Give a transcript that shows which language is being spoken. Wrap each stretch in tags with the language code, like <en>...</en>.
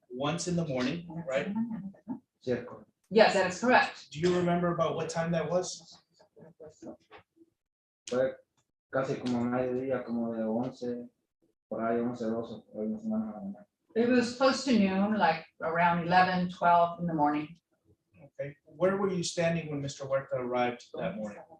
<en>Once in the morning, right?</en> <es>cierto.</es> <en>yes, that is correct. Do you remember about what time that was?</en> <es>Fue casi como mediodía, como de 11, por ahí 11, 12, por ahí más o menos a la mañana.</es> <en>It was close to noon, like around 11, 12 in the morning. Okay. Where were you standing when Mr. Huerta arrived that morning?</en>